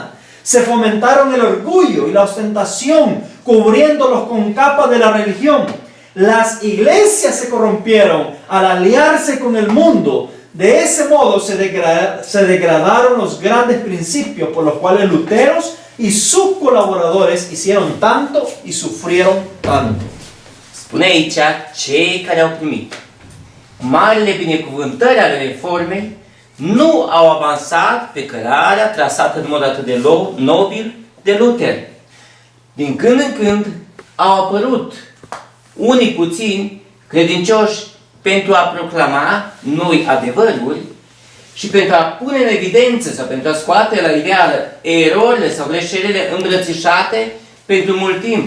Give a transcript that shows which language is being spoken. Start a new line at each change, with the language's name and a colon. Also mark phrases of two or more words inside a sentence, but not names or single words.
Spanish: Se fomentaron el orgullo y la ostentación, cubriéndolos con capas de la religión. Las iglesias se corrompieron al aliarse con el mundo. De ese modo se degradaron los grandes principios por los cuales Luteros y sus colaboradores hicieron tanto y sufrieron tanto.
Romanian: Spune aici, cei care au primit marile binecuvântări ale reformei nu au avansat pe cărarea trasată în mod atât de nobil de Luther. Din când în când au apărut unii puțini credincioși pentru a proclama noi adevăruri și pentru a pune în evidență sau pentru a scoate la iveală erorile sau greșelile îmbrățișate pentru mult timp.